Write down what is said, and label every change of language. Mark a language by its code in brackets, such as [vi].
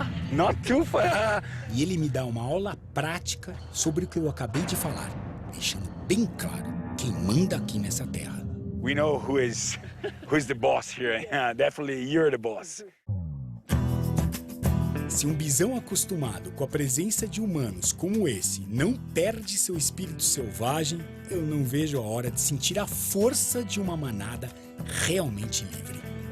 [en] Not too far. [pt] E ele me dá uma aula prática sobre o que eu acabei de falar, deixando bem claro quem manda aqui nessa terra. [en] We know who's the boss here. Definitely you're the boss. [pt] Se um bisão acostumado com a presença de humanos como esse não perde seu espírito selvagem, eu não vejo a hora de sentir a força de uma manada realmente livre.